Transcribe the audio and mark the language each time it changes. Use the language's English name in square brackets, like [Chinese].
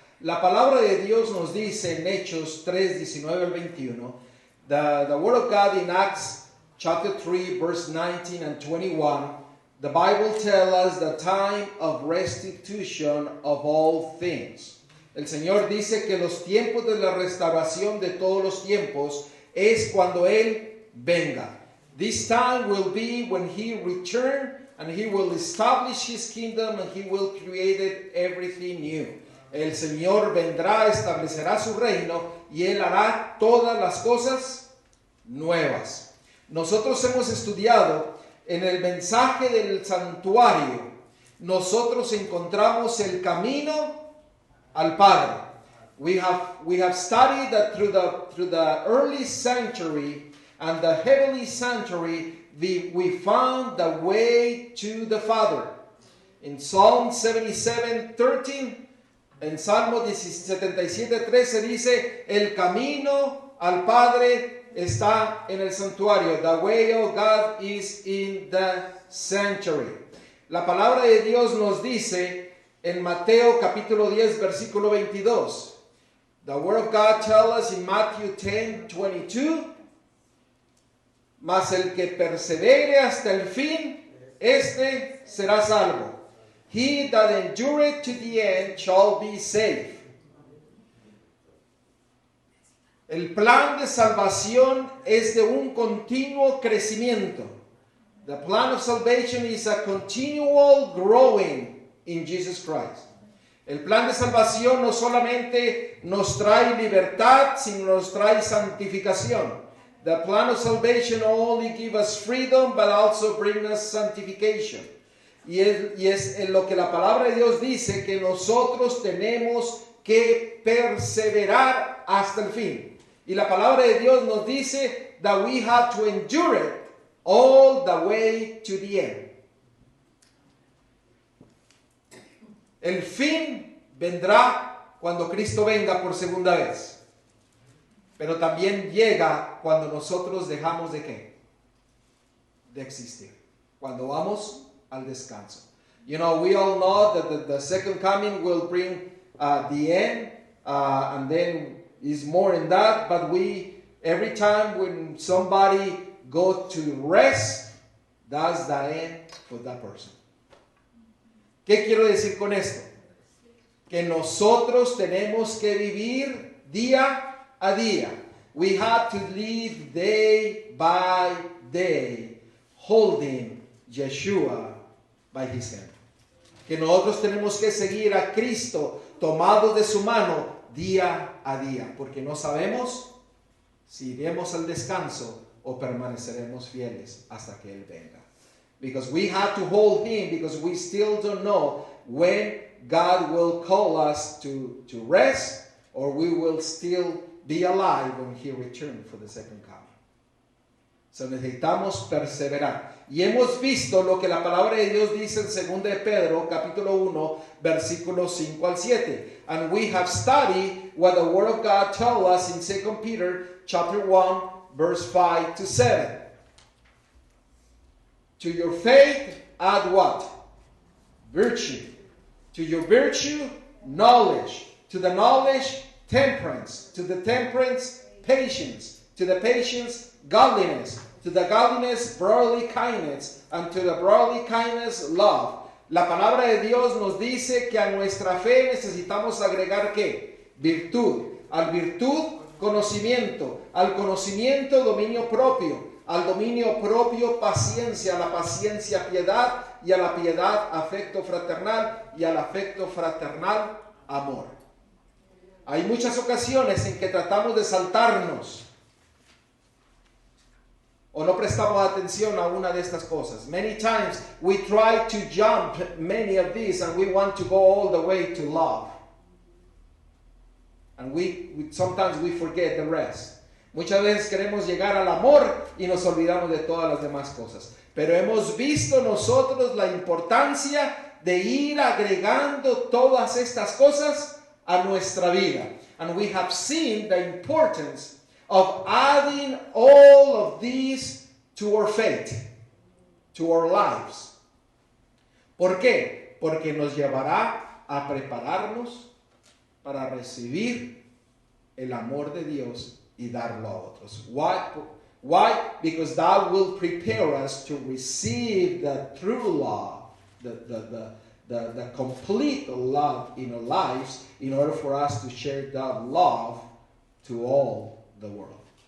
[Spanish] La palabra de Dios nos dice en Hechos 3, 19 al 21, [English] the word of God in Acts chapter 3, verse 19 and 21, the Bible tells us the time of restitution of all things. [Spanish] El Señor dice que los tiempos de la restauración de todos los tiempos es cuando Él venga. [English] This time will be when He return and He will establish His kingdom and He will create everything new. [Spanish] El Señor vendrá, establecerá su reino y Él hará todas las cosas nuevas. Nosotros hemos estudiado en el mensaje del santuario. Nosotros encontramos el camino al Padre. [English] We have studied that through the early sanctuary and the heavenly sanctuary, we found the way to the Father. In Psalm 77:13, [Spanish] en Salmo 77:13 dice, el camino al Padre está en el santuario. [English] The way of God is in the sanctuary. [Spanish] La palabra de Dios nos dice en Mateo capítulo 10, versículo 22. [English] The word of God tells us in Matthew 10:22, [Spanish] mas el que persevere hasta el fin, este será salvo. [English] He that endureth to the end shall be saved. [Spanish] El plan de salvación es de un continuo crecimiento. [English] The plan of salvation is a continual growing in Jesus Christ. [Spanish] El plan de salvación no solamente nos trae libertad, sino nos trae santificación. [English] The plan of salvation not only gives us freedom, but also brings us sanctification. [Spanish] Y es en lo que la palabra de Dios dice que nosotros tenemos que perseverar hasta el fin. Y la palabra de Dios nos dice [English] that we have to endure it all the way to the end. [Spanish] El fin vendrá cuando Cristo venga por segunda vez. Pero también llega cuando nosotros dejamos de ¿qué? De existir. Cuando vamos al descanso. [English] You know, we all know that the second coming will bring the end. And then is more in that. But every time when somebody go to rest, that's the end for that person. [Spanish] ¿Qué quiero decir con esto? Que nosotros tenemos que vivir día a día. [English] We have to live day by day, holding Yeshua by his hand. [Spanish] Que nosotros tenemos que seguir a Cristo tomados de su mano día a día, porque no sabemos si iremos al descanso o permaneceremos fieles hasta que Él venga. [English] Because we have to hold Him, because we still don't know when God will call us to rest, or we will still be alive when He returns for the second coming. [Spanish] So necesitamos perseverar. Y hemos visto lo que la palabra de Dios dice en 2 de Pedro, capítulo 1, versículos 5 al 7. [English] And we have studied what the Word of God tells us in 2 Peter, chapter 1, verse 5 to 7. To your faith, add what? Virtue. To your virtue, knowledge. To the knowledge, temperance. To the temperance, patience. To the patience, godliness. to the godliness, brotherly kindness, and to the brotherly kindness, love. [Spanish] La palabra de Dios nos dice que a nuestra fe necesitamos agregar ¿qué? Virtud. Al virtud, conocimiento. Al conocimiento, dominio propio. Al dominio propio, paciencia. A la paciencia, piedad. Y a la piedad, afecto fraternal. Y al afecto fraternal, amor. Hay muchas ocasiones en que tratamos de saltarnos o no prestamos atención a una de estas cosas. [English] Many times we try to jump many of these and we want to go all the way to love. And sometimes we forget the rest. [Spanish] Muchas veces queremos llegar al amor y nos olvidamos de todas las demás cosas. Pero hemos visto nosotros la importancia de ir agregando todas estas cosas a nuestra vida. [English] And we have seen the importance of adding all of these to our faith, to our lives. [Spanish] ¿Por qué? Porque nos llevará a prepararnos para recibir el amor de Dios y darlo a otros. [English] Why? Because that will prepare us to receive the true love, the complete love in our lives, in order for us to share that love to all the world.